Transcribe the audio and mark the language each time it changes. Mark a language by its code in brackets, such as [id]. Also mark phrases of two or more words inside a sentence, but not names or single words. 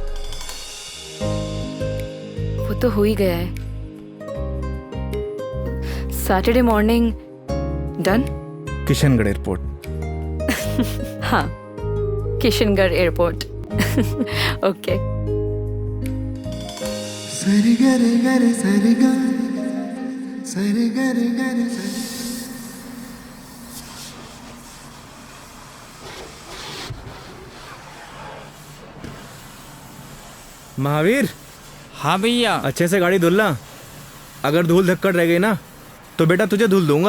[hi] वो तो हो ही गया है। [en] Saturday morning done. [hi] किशनगढ़ एयरपोर्ट। हाँ, किशनगढ़ एयरपोर्ट। ओके। सरी गरे गरे सरी गा, सरी गरे गरे सरी। महावीर, हाँ भैया। अच्छे से गाड़ी धुलना। अगर धूल धक्कड़ रह गई ना तो बेटा तुझे धुल दूंगा।